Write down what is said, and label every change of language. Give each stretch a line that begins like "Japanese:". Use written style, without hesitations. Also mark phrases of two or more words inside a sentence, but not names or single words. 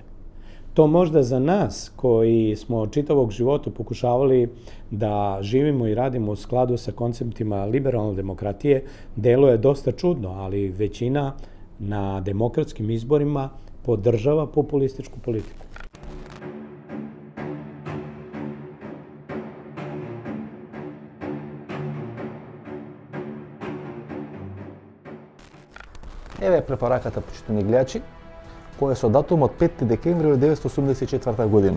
Serbian: To možda za nas koji smo čitavog života pokušavali da živimo i radimo u skladu sa konceptima liberalne demokratije deluje dosta čudno, ali većina na demokratskim izborima podržava populističku politiku.
Macedonian: Еве препораката, почитани гледачи, која е со датум од 5 декември 1984 година.